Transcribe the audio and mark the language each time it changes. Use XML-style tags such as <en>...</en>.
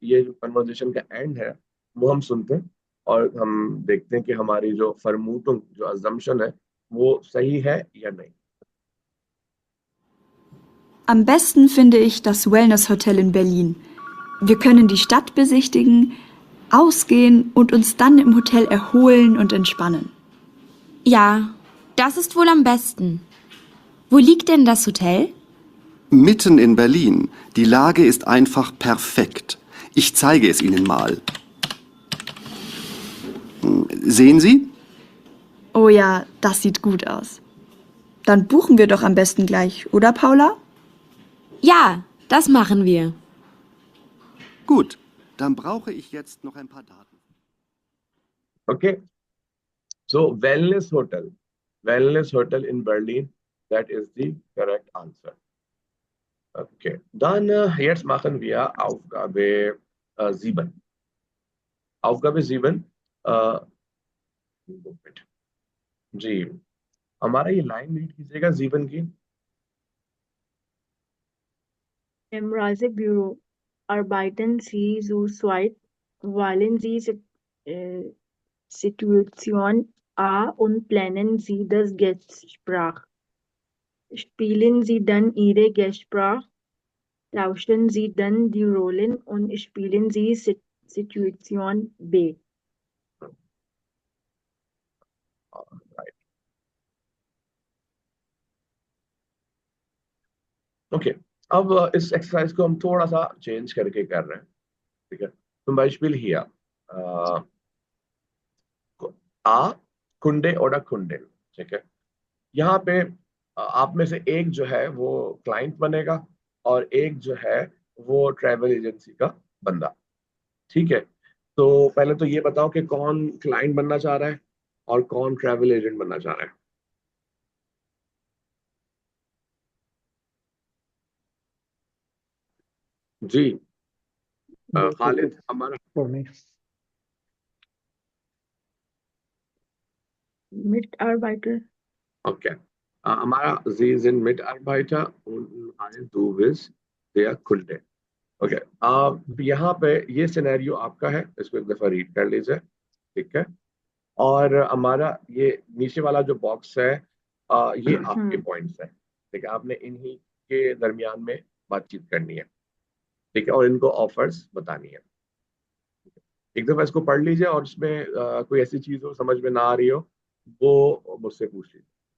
<hi>ये जो कन्वर्सेशन का एंड है वो हम सुनते हैं और हम देखते हैं कि हमारी जो फरमूटुंग, जो अजम्पशन है, वो सही है या नहीं.</hi> <de>Am besten finde ich das Wellness-Hotel in Berlin. Wir können die Stadt besichtigen, ausgehen und uns dann im Hotel erholen und entspannen. Ja, das ist wohl am besten. Wo liegt denn das Hotel? Mitten in Berlin. Die Lage ist einfach perfekt. Ich zeige es Ihnen mal. Sehen Sie? Oh ja, das sieht gut aus. Dann buchen wir doch am besten gleich, oder Paula? Ja, das machen wir. Gut, dann brauche ich jetzt noch ein paar Daten.</de> <en>Okay, so wellness hotel in Berlin, that is the correct answer.</en> <de>Okay, dann jetzt machen wir Aufgabe 7.</de> <hi>Aufgabe 7, जी हमारा ये line read कीजिएगा 7 की.</hi> <de>Im Reisebüro arbeiten Sie zu zweit. Wählen Sie Situation A und planen Sie das Gespräch. Spielen Sie dann Ihre Gespräch, tauschen Sie dann die Rollen und spielen Sie Situation B.</de> <en>Right.</en> <hi>Okay, अब इस exercise को हम थोड़ा सा change करके कर रहे हैं. ठीक है,</hi> <de>zum Beispiel hier A Kunde oder Kundin.</de> <hi>ठीक है, यहाँ पे आप में से एक जो है वो क्लाइंट बनेगा और एक जो है वो ट्रैवल एजेंसी का बंदा. ठीक है, तो पहले तो ये बताओ कि कौन क्लाइंट बनना चाह रहा है और कौन ट्रैवल एजेंट बनना चाह रहा है. जी खालिद हमारा</hi> <en>For me.</en> <de>Mitarbeiter.</de> <en>Okay.</en> <de>Hamaरा Sie sind Mitarbeiter und eine du bist der Kunde.</de> <en>Okay.</en> <hi>यहाँ पे ये सिनेरियो आपका है, इसको एक दफा रीड कर लीजिए. ठीक है, और हमारा ये नीचे वाला जो बॉक्स है ये आपके पॉइंट्स है. ठीक है, आपने इन्हीं के दरमियान में बातचीत करनी है. ठीक है, और इनको ऑफर्स बतानी है. एक दफा इसको पढ़ लीजिए और उसमें कोई ऐसी चीज हो समझ में ना आ रही हो वो मुझसे पूछ लीजिए.</hi>